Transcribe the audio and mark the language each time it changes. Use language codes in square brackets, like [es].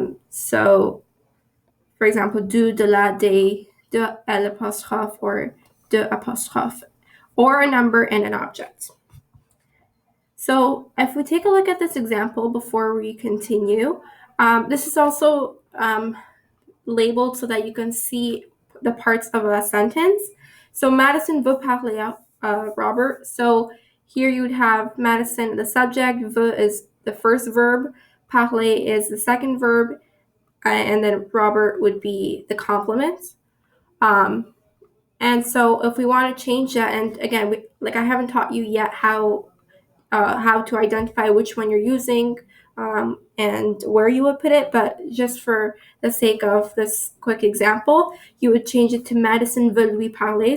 [en] So, for example, du, de la, de l'apostrophe, or de apostrophe, or a number and an object. So if we take a look at this example before we continue, this is also labeled so that you can see the parts of a sentence. [fr] So Madison veut parler Robert. [en] So here you would have Madison, the subject, veut is the first verb, parler is the second verb, and then Robert would be the complement. And so if we want to change that, and again, I haven't taught you yet how to identify which one you're using and where you would put it, but just for the sake of this quick example, you would change it to [fr] Madison veut lui parler.